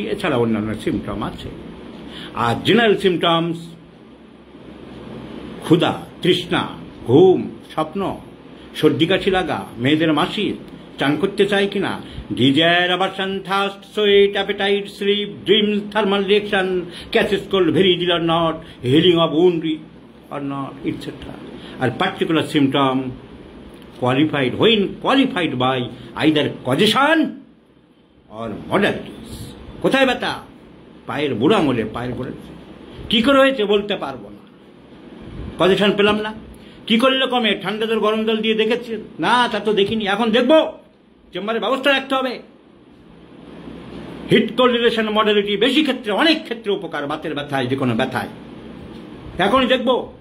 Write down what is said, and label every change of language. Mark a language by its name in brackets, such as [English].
[Bangla] এছাড়া অন্যান্য সিমটম আছে। আর জেনারেল সিমটমস ক্ষুধা, তৃষ্ণা, ঘুম, স্বপ্ন, সর্দি কাশি লাগা, মেয়েদের মাসিক, চান করতে চাই কিনা, [English] Desire, aversion, thirst, sweat, appetite, sleep, dreams, thermal reaction, catches cold very easily or not, healing of wound or not, etc. আর particular symptom qualified when qualified by either causation or modalities. [Bangla] কোথায় ব্যথা? পায়ের বুড়ো আঙুলে, পায়ের বুড়ো। কি করে হয়েছে বলতে পারবো না, কজেশন পেলাম না। কি করলে কমে? ঠান্ডা জল গরম জল দিয়ে দেখেছি না, তা তো দেখিনি, এখন দেখবো। চেম্বারের ব্যবস্থা রাখতে হবে। [English] heat cold relation modality [Bangla] বেশি ক্ষেত্রে, অনেক ক্ষেত্রে উপকার, বাতের ব্যথায়, যে কোনো ব্যথায়। এখনই দেখবো।